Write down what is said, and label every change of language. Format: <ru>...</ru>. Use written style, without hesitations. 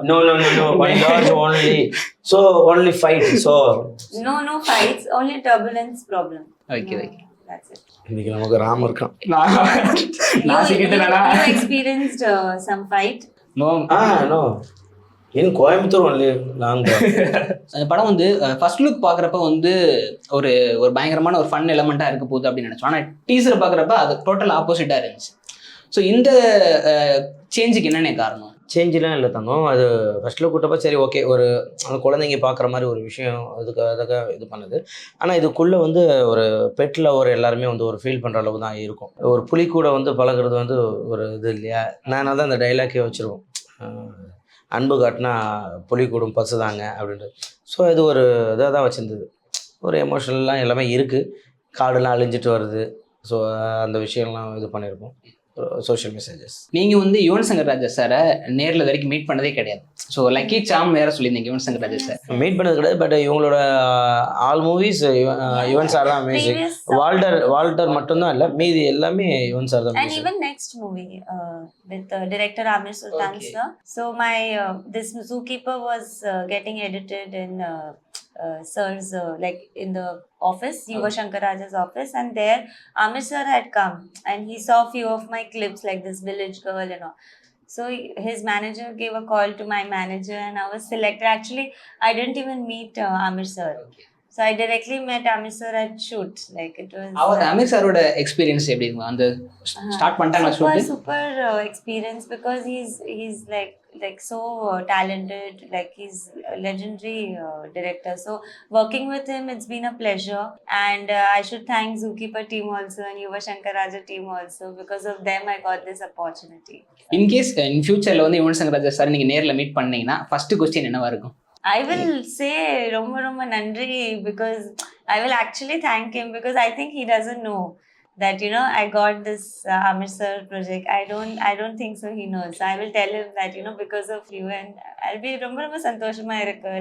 <en>No, one large only. So only fight. So no fights, only turbulence problem. Okay. That's it.</en> <ta>இன்னைக்கு நமக்கு ராம் இருக்கான்.</ta> <en>You experienced some fight? No. In Coimbatore only long time.</en> <ta>அந்த படம் வந்து first look பார்க்குறப்ப வந்து ஒரு பயங்கரமான ஒரு ஃபன் எலமெண்ட்டாக இருக்க போகுது அப்படின்னு நினச்சோம். ஆனால் டீசர் பார்க்குறப்ப அது டோட்டல் ஆப்போசிட்டாக இருந்துச்சு. ஸோ இந்த சேஞ்சுக்கு என்னென்ன காரணம்? சேஞ்செலாம் இல்லை தங்கம். அது ஃபர்ஸ்ட் லுக் கூட்டப்போ சரி ஓகே ஒரு அந்த குழந்தைங்க பார்க்குற மாதிரி ஒரு விஷயம் அதுக்காக இது பண்ணுது. ஆனால் இதுக்குள்ளே வந்து ஒரு பெட்டில் எல்லாருமே வந்து ஒரு ஃபீல் பண்ணுற அளவு தான் இருக்கும். ஒரு புலி கூட வந்து பழகிறது வந்து ஒரு இது இல்லையா? நான் தான் அந்த டைலாக்கே வச்சுருவோம், அன்பு காட்டினா புலி கூடும் பசுதாங்க அப்படின்றது. ஸோ இது ஒரு இதாக தான் வச்சுருந்தது. ஒரு எமோஷனல்லாம் எல்லாமே இருக்குது. காடுலாம் அழிஞ்சிட்டு வருது. ஸோ அந்த விஷயம்லாம் இது பண்ணியிருப்போம்.</ta> <en>Social messages.</en> <ta>நீங்கள் வந்து யுவன் சங்கர் ராஜா சாரை நேரில் வரைக்கும் மீட் பண்ணதே கிடையாது. ஸோ லக்கி சாம் வேற சொல்லியிருந்தீங்க யுவன் சங்கர் ராஜா சார். மீட் பண்ணது கிடையாது.</ta> <en>But இவங்களோட all movies Yuvan sir தான் amazing.</en> <ta>வால்டர் மட்டும்தான் இல்லை, மீதி எல்லாமே யுவன் சார் தான்.</ta> <en>And even next movie with director Amir Sultan sir. So my this Zookeeper was getting edited in sir's like in the office, Yuva Shankar Raja's office, and there Amir sir had come and he saw few of my clips like this village girl and all. So his manager gave a call to my manager and I was selected. Actually, I didn't even meet Amir sir. So I directly met Amir sir at shoot. Like it was.</en> <ta>அவர் அமீர் சாரோட experience எப்படி இருக்கும்? அந்த start பண்ணிட்டாங்க shoot.</ta> <en>Super experience because he's like like so talented, like he's a legendary director. So working with him, it's been a pleasure. And I should thank Zookeeper team also and Yuva Shankar Raja team also. Because of them, I got this opportunity.</en> <ta>In case இன் ஃபியூச்சர்ல வந்து Yuvan Shankar Raja sir நீங்க நேர்ல meet பண்ணீங்கன்னா first question என்னவா இருக்கும்?</ta> <en>I will say</en> <ta>Roma Roma Nandri,</ta> <en>because I will actually thank him, because I think he doesn't know that, you know, I got this Amir sir project. I don't think so he knows. So I will tell him that, you know, because of you, and I'll be</en> <ta>Roma Roma santoshama irukku.</ta>